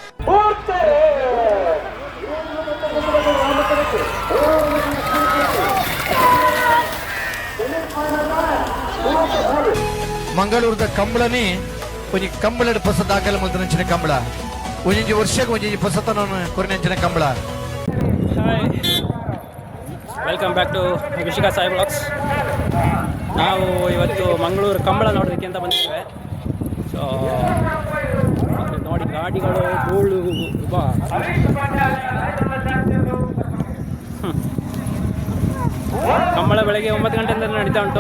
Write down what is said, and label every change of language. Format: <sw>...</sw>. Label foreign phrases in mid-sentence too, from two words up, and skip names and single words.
<tcy>ಮಂಗಳೂರದ ಕಂಬಳನಿ ಒಂಜಿ ಕಂಬಳದ ಪೊಸ ದಾಖಲೆ ಮುದ್ರಂಚಿನ ಕಂಬಳ ಒಂಜಿ ವರ್ಷಕ್ಕೆ ಒಂಜಿ ಪೊಸತನವನ್ನು ಕೊರಿನಂಚಿನ ಕಂಬಳ.</tcy> <en>Hi, welcome back to Vishika Sai Blogs.</en> <kn>ನಾವು ಇವತ್ತು ಮಂಗಳೂರು ಕಂಬಳ ನೋಡೋದಕ್ಕೆ ಅಂತ ಬಂದಿದ್ದೇವೆ. ಸೊ ನೋಡಿ, ಗಾಡಿಗಳು ಧೂಳು ಕಂಬಳ ಬೆಳಗ್ಗೆ 9 ಗಂಟೆಯಿಂದ ನಡೀತಾ ಉಂಟು.</kn>